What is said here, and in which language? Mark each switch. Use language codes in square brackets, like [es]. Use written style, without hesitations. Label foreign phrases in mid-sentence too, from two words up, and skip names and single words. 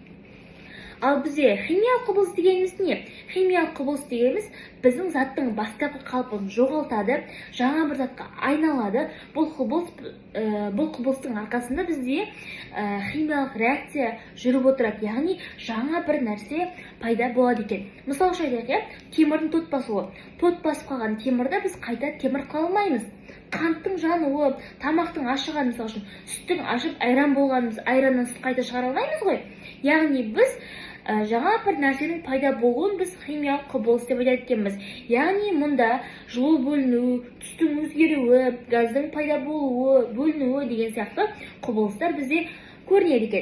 [kk] Ал бізде химиялық құбылыс дегеніміз не? Химиялық құбылыс дегеніміз біздің заттың бастапқы қалпын жоғалтады, жаңа бір затқа айналады. Бұл құбылыстың арқасында бізде химиялық реакция жүріп отырады, яғни жаңа бір нәрсе пайда болады екен. Мысалы айтайық, темірдің тот басуы. Тот басып қалған темірді біз қайта темір қыла алмаймыз. Қанттың жануы, тамақтың ашыған, мысалы үшін, сүттің ашып айран болғанымыз, айраннан сүт қайта шығара алмаймыз ғой. Яғни біз жаңа бір нәрсенің пайда болуын біз химиялық құбылыс деп айтатынбыз. Яғни мұнда жылу бөліну, түстің өзгеруі, газдың пайда болуы, бөлінуі деген сияқты құбылыстар бізде көрінеді екен.